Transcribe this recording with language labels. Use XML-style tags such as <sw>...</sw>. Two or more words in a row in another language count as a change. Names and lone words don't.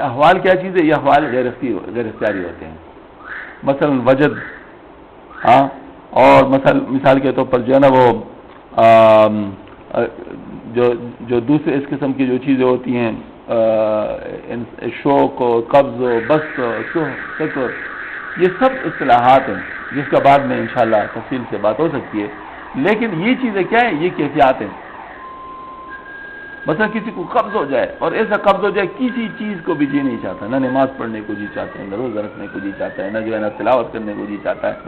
<ur>احوال کیا چیز ہے؟ یہ احوال غیر اختیاری ہوتے ہیں. مثلا وجد, ہاں, اور مثال کے طور پر جو ہے نا وہ جو دوسرے اس قسم کی جو چیزیں ہوتی ہیں, شوق و قبض و بست و شکر, یہ سب اصطلاحات ہیں جس کا بعد میں انشاءاللہ تفصیل سے بات ہو سکتی ہے. لیکن یہ چیزیں کیا ہیں؟ یہ کیفیات ہیں. مثلا کسی کو قبض ہو جائے, اور ایسا قبض ہو جائے کسی چیز کو بھی جی نہیں چاہتا, نہ نماز پڑھنے کو جی چاہتا ہے, نہ روزہ رکھنے کو جی چاہتا ہے, نہ جو ہے نا تلاوت کرنے کو جی چاہتا ہے.</ur>